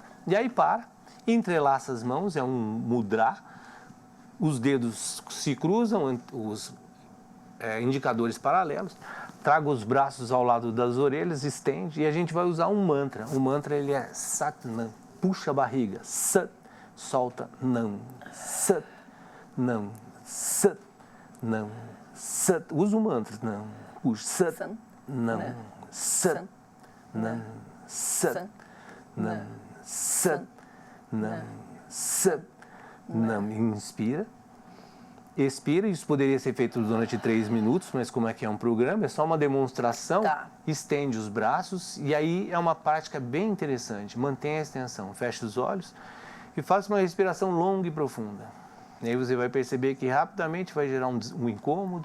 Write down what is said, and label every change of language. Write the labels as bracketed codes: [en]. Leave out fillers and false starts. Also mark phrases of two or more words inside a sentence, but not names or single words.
[pt] E aí para, entrelaça as mãos, é um mudra. Os dedos se cruzam, os indicadores paralelos. Traga os braços ao lado das orelhas, estende e a gente vai usar um mantra. O mantra ele é Sat-Nam, puxa a barriga, Sat, solta, Nam, Sat, Nam, Sat, Nam, Sat. Usa o mantra, Nam. Puxa, Sat, Nam, Sat, Nam, Sat, Nam, Sat, Nam, Sat, Nam. Inspira, expira. Isso poderia ser feito durante 3 minutos, mas como é que é um programa, é só uma demonstração. Estende os braços e aí é uma prática bem interessante. Mantenha a extensão, feche os olhos e faça uma respiração longa e profunda. E aí você vai perceber que rapidamente vai gerar um incômodo.